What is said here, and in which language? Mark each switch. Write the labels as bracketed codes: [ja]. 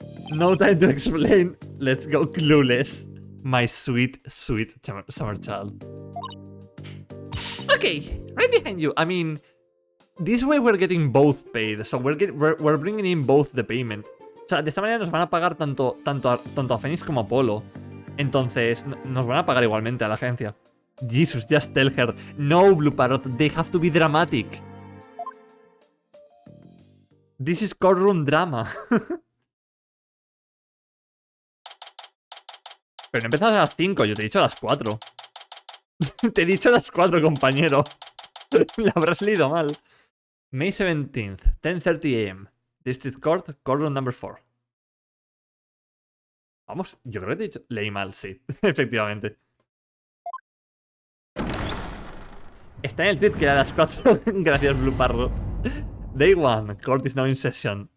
[en] No time to explain. Let's go clueless. My sweet, sweet summer child. Okay, right behind you. I mean, this way we're getting both paid. So we're bringing in both the payment. [es] O sea, de esta manera nos van a pagar tanto a Phoenix como a Apollo. Entonces, nos van a pagar igualmente a la agencia. [en] Jesus, just tell her. No, Blue Parrot, they have to be dramatic. This is courtroom drama. [es] Pero no empezas a las 5, yo te he dicho a las 4. Te he dicho a las 4, compañero. La habrás leído mal. [en] May 17th, 10:30 AM. District Court, courtroom number 4. [es] Vamos, yo creo que te he dicho... Leí mal, sí, efectivamente. Está en el tweet que era a las 4. Gracias, Blue Parrot. [en] Day 1, court is now in session.